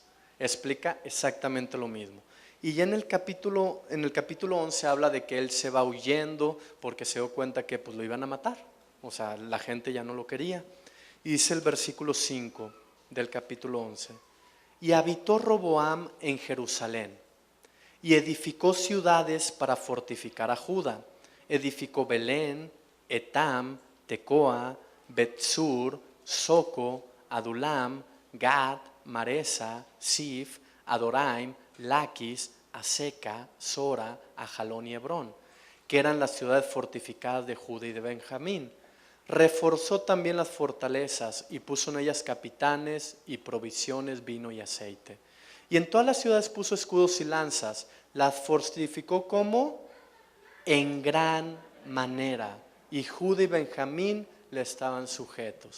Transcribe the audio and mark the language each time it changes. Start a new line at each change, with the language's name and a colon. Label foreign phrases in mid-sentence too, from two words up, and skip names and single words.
Spanish: Explica exactamente lo mismo. Y ya en el capítulo 11 habla de que él se va huyendo porque se dio cuenta que pues lo iban a matar. O sea, la gente ya no lo quería. Y dice el versículo 5 del capítulo 11. Y habitó Roboam en Jerusalén y edificó ciudades para fortificar a Judá. Edificó Belén, Etam, Tecoa, Betsur, Soco, Adulam, Gad, Maresa, Sif, Adoraim, Laquis, Aseca, Sora, Ajalón y Hebrón, que eran las ciudades fortificadas de Judá y de Benjamín. Reforzó también las fortalezas y puso en ellas capitanes y provisiones, vino y aceite. Y en todas las ciudades puso escudos y lanzas, las fortificó como en gran manera, y Judá y Benjamín le estaban sujetos.